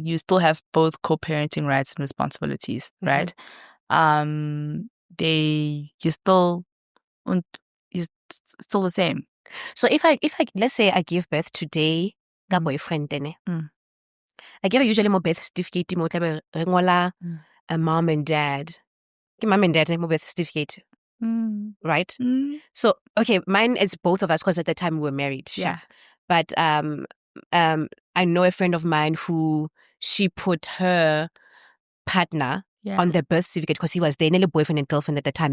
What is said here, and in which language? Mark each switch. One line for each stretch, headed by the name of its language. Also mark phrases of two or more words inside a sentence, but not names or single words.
English: You still have both co-parenting rights and responsibilities, right? You're still the same. So if I let's say I give birth today, ka boyfriend I give usually my birth certificate
Southern Sotho: mo tlabe re ngola
English: a mom and dad. Mom and dad mo birth certificate. Right? So okay, mine is both of us because at the time we were married. Sure. Yeah. But I know a friend of mine who she put her partner on their birth certificate because he was their nearly boyfriend and girlfriend at the time.